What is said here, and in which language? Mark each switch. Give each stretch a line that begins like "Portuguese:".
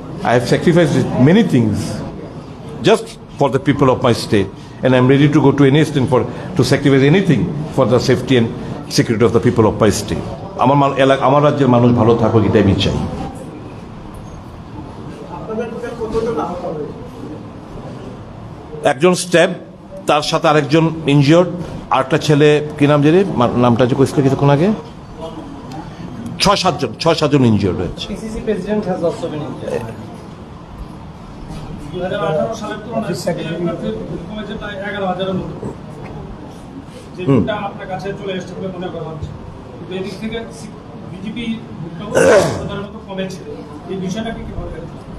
English: I have sacrificed many things just for the people of my state, and I'm ready to go to any extent to sacrifice anything for the safety and security of the people of my state.
Bangla: আমার রাজ্যের মানুষ ভালো থাকুক, এটাই আমি চাই। একজন stab, তার সাথে আরেকজন ইনজিওর্ড, আরেকটা ছেলে কি নাম জানি, নামটা যে কইছিল কিছুক্ষণ আগে, 6-7 জন ইনজিওর্ড হয়েছে।
English: PCC president has also been injured.
Bangla: 2018 সালের তুলনায় কমেছে প্রায় 11,000-এর মতো, যেটা আপনার কাছে চলে এসেছে বলে মনে করা হচ্ছে। কিন্তু এদিক থেকে বিজেপি ভোটটাও মতো কমেছে, এই বিষয়টাকে কিভাবে দেখেন?